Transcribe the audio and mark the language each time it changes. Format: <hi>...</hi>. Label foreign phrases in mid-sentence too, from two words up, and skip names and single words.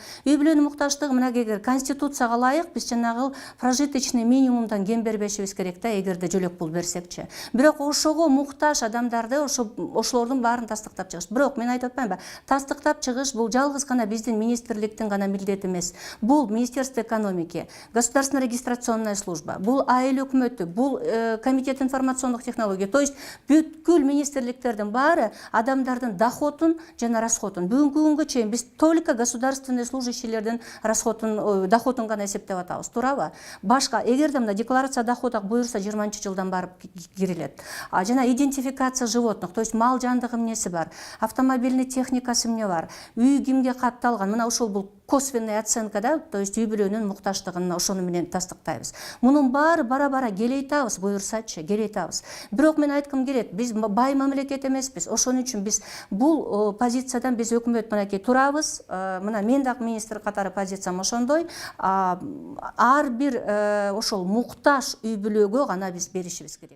<ky>Үй бүлөнүн муктаждыгы мынакей конституцияга ылайык биз жанагы</ky> <ru>прожиточный минимумдан</ru> <ky>кем бербешибиз керек да, эгерде жөлөк пул берсекчи. Бирок ошого муктаж адамдарды ошолордун баарын тастыктап чыгыш. Бирок мен айтып атпаймынбы? Тастыктап чыгыш бул жалгыз гана биздин министрликтин гана милдети эмес.</ky> <ru>Бул Министерство экономики, Государственная регистрационная служба,</ru> <ky>бул айыл өкмөтү, бул</ky> <ru>комитет информационных технологий. То есть</ru> <ky>бүткүл министрликтердин баары адамдардын доходун жана расходун бүгүнкү күнгө чейин биз</ky> <ru>только государственный служащийлердин</ru> <ky>доходун гана эсептеп атабыз, туурабы? Башка эгерде мына</ky> <ru>декларация дохода</ru> <ky>буюрса 20-жылдан барып кирилет. Жана</ky> <ru>идентификация животных, то есть</ru> <ky>мал жандыгы эмнеси бар,</ky> <ru>автомобильный техникасы</ru> <ky>эмне бар, үй кимге катталган, мына ошол бул</ky> <ru>косвенный оценка</ru> <ky>да,</ky> <ru>то есть</ru> <ky>үй бүлөнүн муктаждыгын ошону менен тастыктайбыз. Мунун баары бара-бара келейтабыз, буюрсачы, келейтабыз. Бирок мен айткым келет, биз бай мамлекет эмеспиз. Ошон үчүн биз бул позициядан биз өкмөт мынакей турабыз. Мына мен дагы министр катары позициям ошондой. Ар бир ошол муктаж үй бүлөгө гана биз беришибиз керек.</ky>